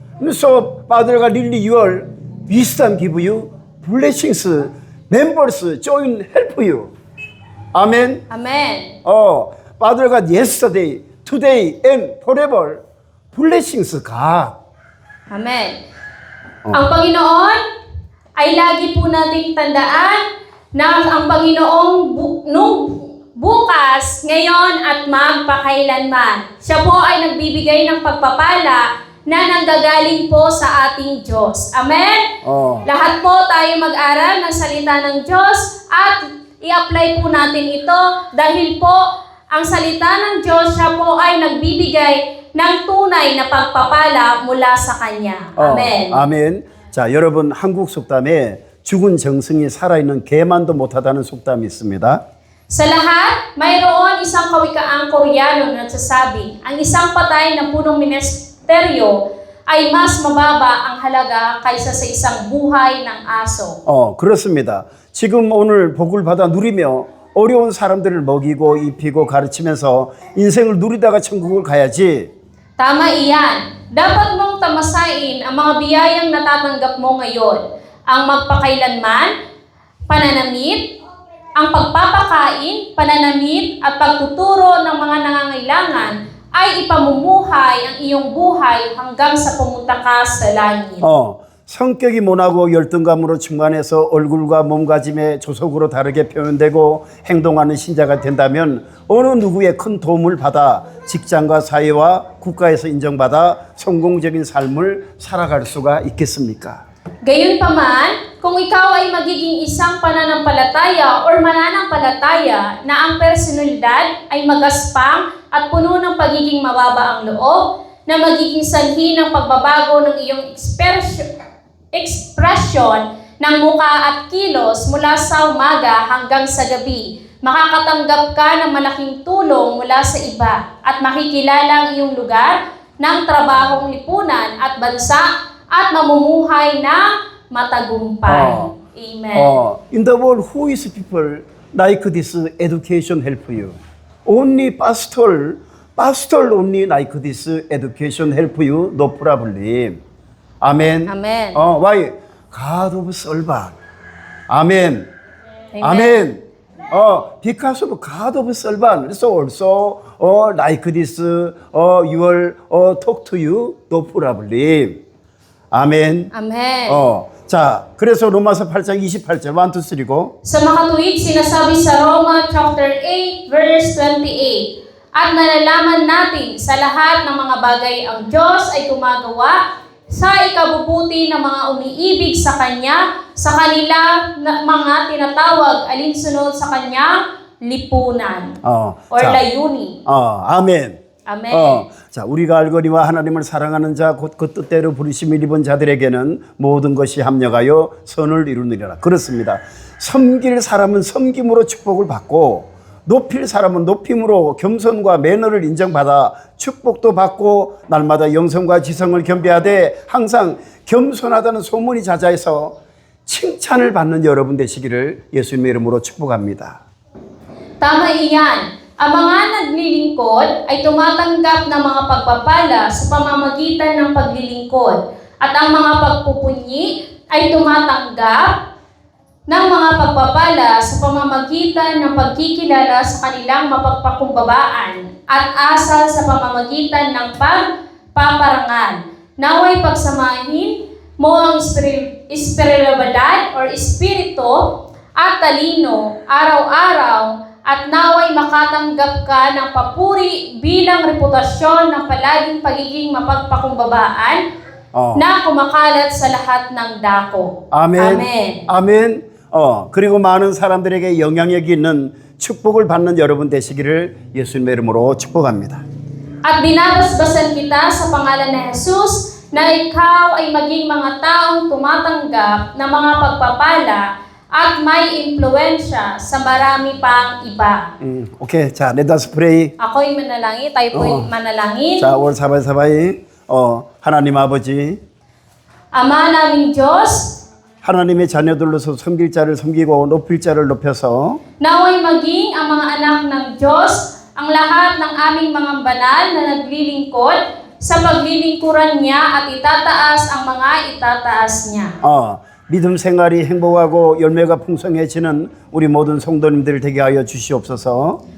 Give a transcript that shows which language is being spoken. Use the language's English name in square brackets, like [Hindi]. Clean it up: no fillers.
[English] So Father God, really your wisdom give you, blessings, members join help you. Amen. Amen. Father God, yesterday, today, and forever, blessings God. Amen. [Filipino] Ang Panginoon ay lagi po nating tandaan na ang Panginoong nung bukas, ngayon at magpakailanman. Siya po ay nagbibigay ng pagpapala na nanggagaling po sa ating Diyos. Amen? Lahat po tayo mag-aral ng salita ng Diyos at i-apply po natin ito dahil po ang salita ng Diyos, siya po ay nagbibigay ng tunay na pagpapala mula sa Kanya. Amen. [Korean] 아멘. 자, 여러분 한국 속담에 죽은 정승이 살아있는 개만도 못하다는 속담이 있습니다. [Filipino] Sa lahat, mayroon isang kawikaang Koreano na nagsasabi, ang isang patay na punong ministeryo ay mas mababa ang halaga kaysa sa isang buhay ng aso. [Korean] 그렇습니다. 지금 오늘 복을 받아 누리며 어려운 사람들을 먹이고 입히고 가르치면서 인생을 누리다가 천국을 가야지. [Filipino] Tama iyan. Dapat mong tamasain ang mga biyayang natatanggap mo ngayon. Ang magpakailanman, pananamit, ang pagpapakain, pananamit at pagtuturo ng mga nangangailangan ay ipamumuhay ang iyong buhay hanggang sa pumunta ka sa langit. [Korean] 성격이 모나고 열등감으로 충만해서 얼굴과 몸가짐의 조속으로 다르게 표현되고 행동하는 신자가 된다면 어느 누구의 큰 도움을 받아 직장과 사회와 국가에서 인정받아 성공적인 삶을 살아갈 수가 있겠습니까? [Filipino] Gayunpaman, kung ikaw ay magiging isang pananampalataya or mananampalataya na ang personalidad ay magaspang at puno ng pagiging mababa ang loob, na magiging sanhi ng pagbabago ng iyong ekspresyon ng muka at kilos mula sa umaga hanggang sa gabi, makakatanggap ka ng malaking tulong mula sa iba at makikilala ang iyong lugar ng trabahong lipunan at bansa at mamumuhay na matagumpay. Amen. [English] In the world, who is people like this education help you? Only pastor only like this education help you, no problem. Amen. Amen. Why? God of servant. Amen. Amen. Amen. Because of God of servant, so also like this, you will talk to you, no problem. [Korean] 아멘. [English] Amen. [Korean] 자, 그래서 로마서 8장 28절 [English] 1, 2, 3 go. [Filipino] Sa makatuwid, sinasabi sa Roma chapter 8 verse 28, at nalalaman natin sa lahat ng mga bagay ang Diyos ay gumagawa sa ikabubuti ng mga umiibig sa Kanya, sa kanila mga tinatawag alinsunod sa Kanyang lipunan or [Korean] 자, [Filipino] layunin. [Korean] 아멘. [Filipino] Amen. [Korean] 자, 우리가 알거니와 하나님을 사랑하는 자, 곧 그 뜻대로 부르심을 입은 자들에게는 모든 것이 합력하여 선을 이루느니라. 그렇습니다. 섬길 사람은 섬김으로 축복을 받고, 높일 사람은 높임으로 겸손과 매너를 인정받아 축복도 받고, 날마다 영성과 지성을 겸비하되 항상 겸손하다는 소문이 자자해서 칭찬을 받는 여러분 되시기를 예수님의 이름으로 축복합니다. [Filipino] Tama iyan. Ang mga naglilingkod ay tumatanggap ng mga pagpapala sa pamamagitan ng paglilingkod. At ang mga pagpupunyi ay tumatanggap ng mga pagpapala sa pamamagitan ng pagkikilala sa kanilang mapagpakumbabaan at asal sa pamamagitan ng pagpaparangal. Naway pagsamahin mo ang espiritualidad or espiritu at talino araw-araw at naway makatanggap ka ng papuri bilang reputasyon ng palaging pagiging mapagpakumbabaan na kumakalat sa lahat ng dako. [Korean] 아멘. [Filipino] Amen. [Korean] 아멘. 그리고 많은 사람들에게 영향력 있는 축복을 받는 여러분 되시기를 예수님의 이름으로 축복합니다. [Filipino] At binabasbasan kita sa pangalan ni Jesus na ikaw ay maging mga taong tumatanggap ng mga pagpapala at may impluensya sa marami pang iba. [English] 오케이. 자, let us pray. [Filipino] Ako'y manalangin, tayo po'y manalangin. [Korean] 자, 올 사바사바이 하나님 아버지 [Filipino] Ama naming Diyos, [Korean] 하나님의 자녀들로서 섬길 자를 섬기고 높일 자를 높여서 [Filipino] naway maging ang mga anak ng Diyos, ang lahat ng aming mga banal na naglilingkod sa paglilingkuran niya at itataas ang mga itataas niya. [Korean] 믿음 생활이 행복하고 열매가 풍성해지는 우리 모든 성도님들 되게 하여 주시옵소서.